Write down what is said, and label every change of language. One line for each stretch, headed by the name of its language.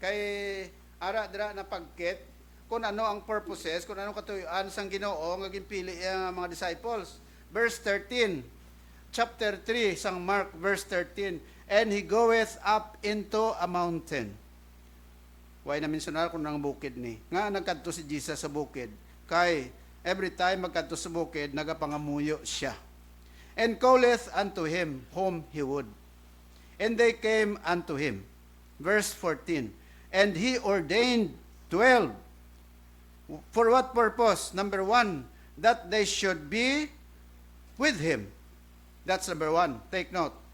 Hiligaynon: Kay ara dira na pagket kung ano ang purposes, kung ano katuyuan sang Ginoo nga ginpili ang mga disciples.
English: Verse 13. Chapter 3 sang Mark verse 13. And he goeth up into a mountain.
Hiligaynon: Why na mensionar kung nang bukid ni. Nga nagkadto si Jesus sa bukid. Kay
English: every time
Hiligaynon: magkadto sa bukid nagapangamuyo siya.
English: And calleth unto him whom he would. And they came unto him. Verse 14. And he ordained 12. For what purpose? Number 1, that they should be with him. That's number 1. Take note.